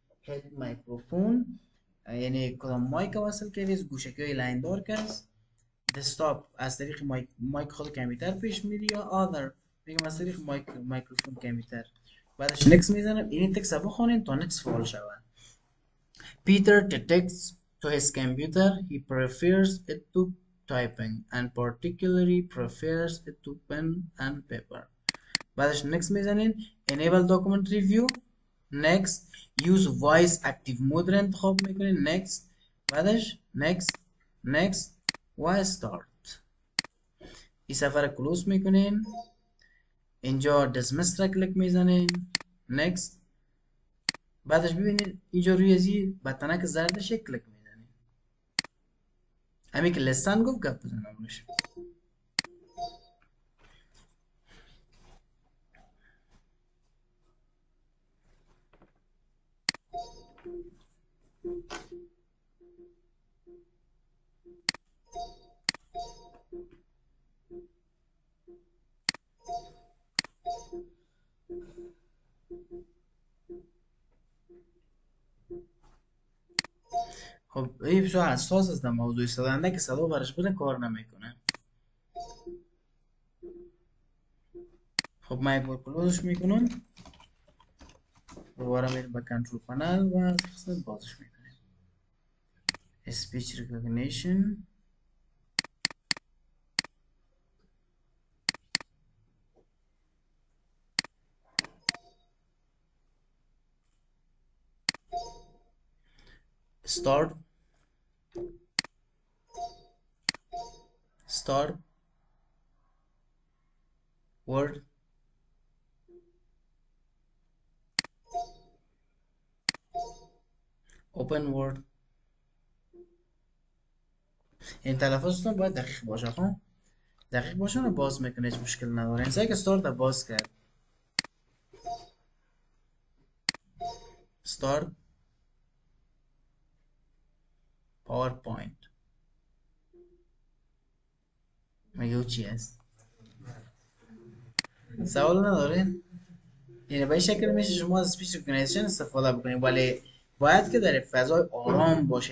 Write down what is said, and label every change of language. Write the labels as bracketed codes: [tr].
[fa] هد مایکروفون یعنی کدام مایک وصل کردی، گوشکی های لاین دار که است. دسکتاپ از طریق مایک خود کامپیوتر پیش میری یا آذر میگم از طریق مایکروفون کامپیوتر. بعدش نکست میزنم. این تکست رو بخونین تا نکست فعال شود. [en] Peter detects to his computer he prefers it to typing and particularly prefers it to pen and paper. [fa] بعدش next میزنین. [en] enable document review. next use voice active mode [fa] را انتخاب میکنین. [en] next بعدش next و start. [fa] این صفحه را کلوز میکنین. اینجا dismiss را کلیک میزنین. next بعدش ببینید اینجا روی ازی بطنک زردش کلیک میزنید. همین که لسان گفت گپ بزنم روش. خب این بسیار حساس است در موضوع صدا. که صدا برش بره کار نمیکنه. خب من یک بار کلوزش میکنم. دوباره میریم به کنترل پنل و از قسمت بازش میکنیم. [en] speech recognition start word open word. [fa] این تلفظتون باید دقیق باشه. خب دقیق باشه و باز میکنه هیچ مشکل نداره. این که start باز کرد. start PowerPoint میگه چی است؟ سوال ندارین؟ یعنی به این شکل میشه شما از اسپیچ ریکگنیشن استفاده بکنید، ولی باید که در فضای آرام باشه.